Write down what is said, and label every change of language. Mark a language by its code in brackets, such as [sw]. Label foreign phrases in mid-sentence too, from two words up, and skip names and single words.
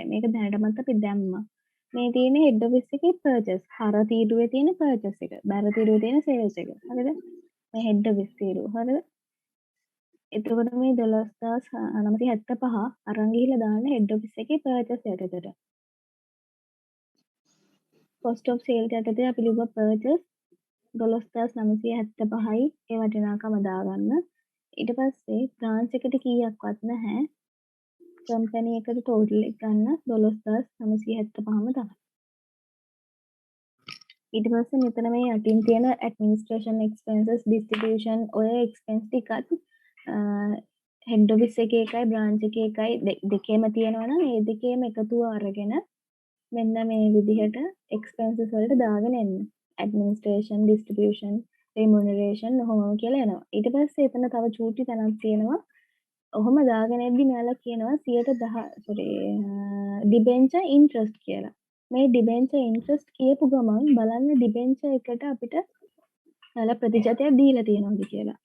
[si] මේක දැනටමත් අපි දැම්මා. මේ තියෙන්නේ [en] head office [si] එකේ purchase. හර තීරුවේ තියෙන purchase එක. බැර තීරුවේ තියෙන sales එක. හරිද? මේ [en] head office [si] තීරුව. හරිද? එතකොට මේ 12975 අරන් ගිහිල්ලා දාන්න [en] head office [si] එකේ purchase යටතට. [en] cost of sales [si] යටතේ අපි ලිව්වා purchase 12975යි ඒ වටිනාකම දාගන්න. ඊට පස්සේ branch එකට කීයක්වත් නැහැ. කම්පැනි එකට ටෝටල් එක ගන්න 12975ම තමයි. ඊට පස්සේ මෙතන මේ යටින් තියෙන [en] administration expenses distribution [si] ඔය expense ටිකත් [en] head office [si] එකේ එකයි branch එකේ එකයි දෙකේම තියෙනවා නම් ඒ දෙකේම එකතුව අරගෙන මෙන්න මේ විදිහට expenses වලට දාගෙන එන්න. [en] administration distribution remuneration [si] ඔහොම කියලා එනවා. ඊට පස්සේ එතන තව චූටි තැනක් තියෙනවා. ඔහොම දාගෙන එද්දි මෙයාලා කියනවා 10% [en] debenture interest [si] කියලා. මේ [en] debenture interest [si] කියපු ගමන් බලන්න debenture එකට අපිට එයාලා ප්‍රතිශතයක් දීලා තියෙනවද කියලා.